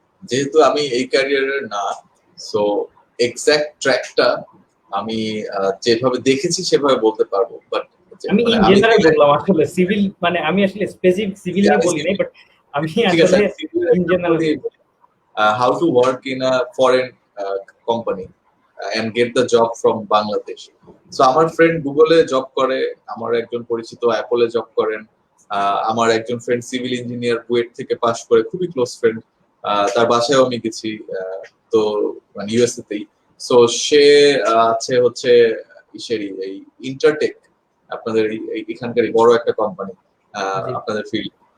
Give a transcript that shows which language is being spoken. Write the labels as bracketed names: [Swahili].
[Bangla] যেহেতু আমি এই ক্যারিয়ারের না, সো এক্সাক্ট ট্র্যাকটা আমি যেভাবে দেখেছি সেভাবে বলতে পারবো, বাট আমি ইন জেনারেল বললাম আসলে, সিভিল মানে আমি আসলে স্পেসিফিক সিভিল নিয়ে বলি নাই, বাট আমি আসলে in general [English] how to work in a foreign company and get the job from Bangladesh. [Bangla] So আমার ফ্রেন্ড গুগলে জব করে, আমার একজন পরিচিত অ্যাপলে জব করেন, আমার একজন ফ্রেন্ড সিভিল ইঞ্জিনিয়ার বুয়েট থেকে পাশ করে, খুবই ক্লোজ ফ্রেন্ড, তার বাসায়ও আমি গেছি, তো মানে ইউএসএ তেই। সো সে আছে হচ্ছে ইসেরই এই ইন্টারটেক, আপনাদের এখানকার বড় একটা কোম্পানি আপনাদের ফিল্ড।